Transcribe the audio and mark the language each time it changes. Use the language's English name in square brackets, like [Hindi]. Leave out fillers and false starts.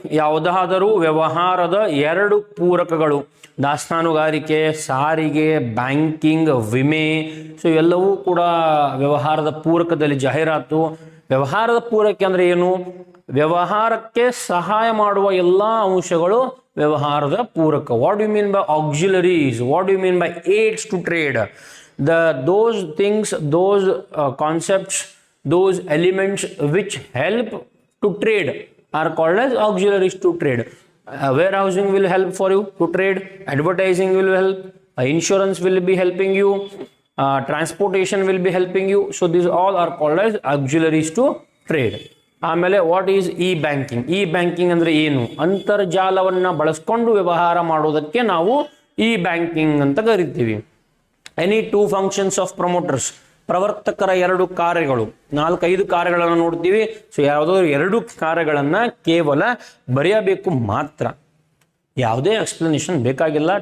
[Kannada] ಯಾವುದಾದರೂ ವ್ಯವಹಾರದ 2 ಪೂರಕಗಳು. ದಾಸ್ತಾನುಗಾರಿಕೆ, ಸಾರಿಗೆ, ಬ್ಯಾಂಕಿಂಗ್, ವಿಮೆ. ಸೊ ಇವೆಲ್ಲವೂ ಕೂಡ ವ್ಯವಹಾರದ ಪೂರಕದಲ್ಲಿ ಜಾಹೀರಾತು. ವ್ಯವಹಾರದ ಪೂರಕ ಅಂದರೆ ಏನು? ವ್ಯವಹಾರಕ್ಕೆ ಸಹಾಯ ಮಾಡುವ ಎಲ್ಲ ಅಂಶಗಳು ವ್ಯವಹಾರದ ಪೂರಕ. [English] What you mean by auxiliaries? What you mean by aids to trade? those things, those concepts, those elements which help to trade are called as auxiliaries to trade. Warehousing will help for you to trade, advertising will help, insurance will be helping you, transportation will be helping you. So these all are called as auxiliaries to trade. [Kannada] ಆಮೇಲೆ [English] what is e banking, [Kannada] E banking ಅಂದರೆ ಏನು, ಅಂತರ್ಜಾಲವನ್ನು ಬಳಸ್ಕೊಂಡು ವ್ಯವಹಾರ ಮಾಡೋದಕ್ಕೆ ನಾವು E banking ಅಂತ ಕರಿತೀವಿ. [English] any two functions of promoters, [Kannada] ಪ್ರವರ್ತಕರ ಎರಡು ಕಾರ್ಯಗಳು, 4-5 ಕಾರ್ಯಗಳನ್ನು ನೋಡ್ತೀವಿ. ಸೊ ಯಾವುದೋ 2 ಕಾರ್ಯಗಳನ್ನು ಕೇವಲ ಬರೆಯಬೇಕು ಮಾತ್ರ, ಯಾವುದೇ ಎಕ್ಸ್ಪ್ಲನೇಷನ್ ಬೇಕಾಗಿಲ್ಲ.